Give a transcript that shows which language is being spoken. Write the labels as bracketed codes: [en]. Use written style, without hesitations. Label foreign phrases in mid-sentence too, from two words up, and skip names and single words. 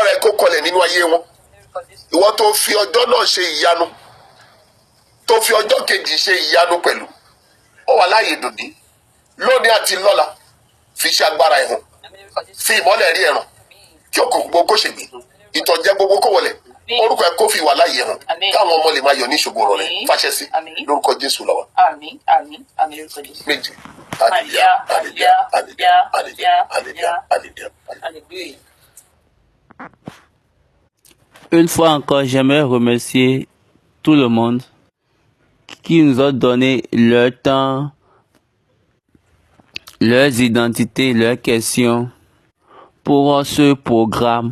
[yo] rẹ kó kọlẹ̀ nínú ayé wọn ìwọ tó fi ọjọ́ náà ṣe ìyanu tó fi ọjọ́ kejì ṣe ìyanu pẹ̀lú ó wà láàyè dòní lónìí àti lọ́la fi ṣe agbára ẹ̀hàn fi ìmọ́lẹ̀ rí ẹ̀ràn kí òkùnkùn gbogbo kó ṣègbè ìtànjẹ gbogbo kó wọlẹ̀ orúkọ ẹ kó fi wà láàyè hàn káwọn ọmọ lè máa yọ ní ìṣògo rẹ fàṣẹ sí lórúkọ Jésù lọ́wọ́. Àmín àmín àmín lórúkọ Jésù. Méjì. Alléluia Alléluia Alléluia Alléluia Alléluia Alléluia. [fr] Une fois encore, j'aimerais remercier tout le monde qui nous a donné leur temps, leurs identités, leurs questions pour ce programme.